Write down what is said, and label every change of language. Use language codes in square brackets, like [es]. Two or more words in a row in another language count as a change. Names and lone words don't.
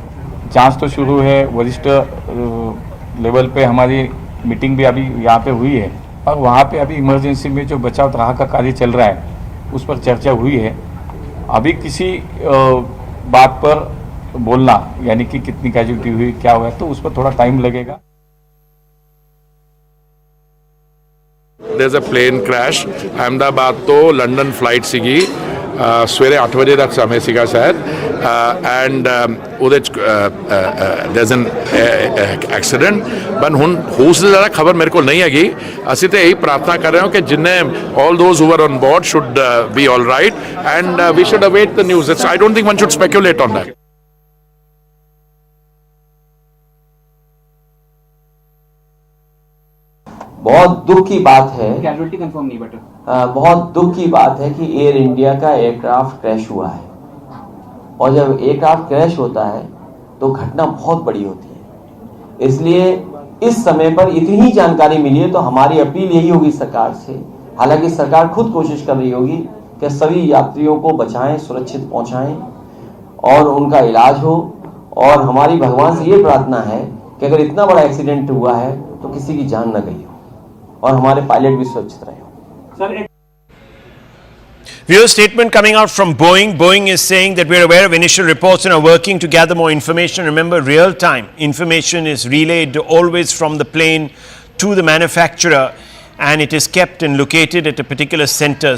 [hi] जांच तो शुरू है, वरिष्ठ लेवल पे हमारी मीटिंग भी अभी यहाँ पे हुई है और वहाँ पे अभी इमरजेंसी में जो बचाव राहत का कार्य चल रहा है उस पर चर्चा हुई है। अभी किसी बात पर बोलना यानी कि कितनी कैजुअल्टी हुई, क्या हुआ, तो उस पर थोड़ा टाइम लगेगा। [en] There's a plane crash. Ahmedabad to London flight [pa] ਸੀਗੀ ਸਵੇਰੇ 8 ਵਜੇ ਦਾ ਸਮੇਂ ਸੀਗਾ ਸ਼ਾਇਦ ਐਂਡ ਉਹਦੇ ਚ [en] there's an accident but [pa] ਹੁਣ ਉਸ ਦੀ ਜ਼ਿਆਦਾ ਖਬਰ ਮੇਰੇ ਕੋਲ ਨਹੀਂ ਹੈਗੀ। ਅਸੀਂ ਤੇ ਇਹੀ ਪ੍ਰਾਰਥਨਾ ਕਰ ਰਹੇ ਹਾਂ ਕਿ ਜਿੰਨੇ [en] all those who were on board should be all right and we should await the news. I don't think one should speculate on that. [hi] बहुत दुख की बात है, [en] casualty confirm [hi] नहीं बट बहुत दुख की बात है कि एयर इंडिया का [en] aircraft crash [hi] हुआ है और जब [en] aircraft crash [hi] होता है तो घटना बहुत बड़ी होती है। इसलिए इस समय पर इतनी जानकारी मिली है तो हमारी अपील यही होगी सरकार से, हालांकि सरकार खुद कोशिश कर रही होगी कि सभी यात्रियों को बचाएं, सुरक्षित पहुंचाएं और उनका इलाज हो। और हमारी भगवान से ये प्रार्थना है कि अगर इतना बड़ा एक्सीडेंट हुआ है तो किसी की जान न गई हो और हमारे पायलट भी सुरक्षित रहे हो। [en] Viewer statement coming out from Boeing. Boeing is saying that we're aware of initial reports and are working to gather more information. Remember, real-time information is relayed always from the plane to the manufacturer and it is kept and located at a particular center.